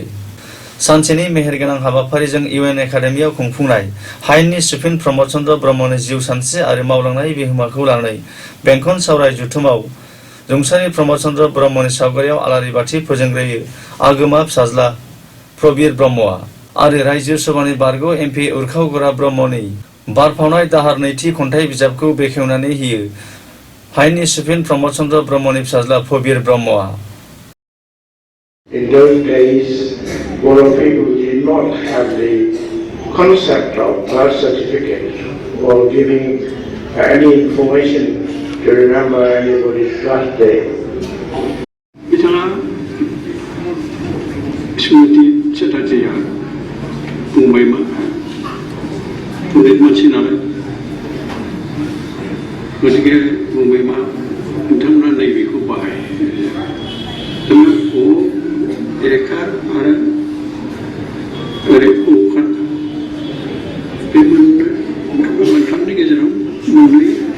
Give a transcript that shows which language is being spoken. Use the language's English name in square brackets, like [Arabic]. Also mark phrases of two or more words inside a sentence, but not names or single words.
[Bodo] सानसेनि मेहेरगोनां हाबाफारिजों UN एकाडेमियाव खुंफुंनाय हायेननि सुफिन प्रमद चन्द्र ब्रह्मनि जिउ सानस्रि आरो मावलांनाय बिहोमाखौ लानानै बेंखन सावराय जथुमाव रुंसारि प्रमद चन्द्र ब्रह्मनि सावगारियाव आलारि बाथि फोजोंग्रोयो आगोमा फिसाज्ला प्रबीर ब्रह्मआ आरो रायजो सभानि बारग' MP उरखाव गोरा ब्रह्मनि बारफावनाय दाहार नैथि खन्थाइ बिजाबखौ बेखेवनानै होयो हायेननि सुफिन प्रमद चन्द्र ब्रह्मनि फिसाज्ला प्रबीर ब्रह्मआ। [English] In those days, Boro people did not have the concept of birth certificate or giving any information to remember anybody's birthday. [Bodo] बिथाङा स्मृति चेटार्जीया बुंबायमोन उन्दै मानसि नालाय गतिके बुंबायमा नोंथांमोना नैबेखौ बाहाय रेखार आरो ओरै अखार बे मोनथामनि गेजेराव मोननै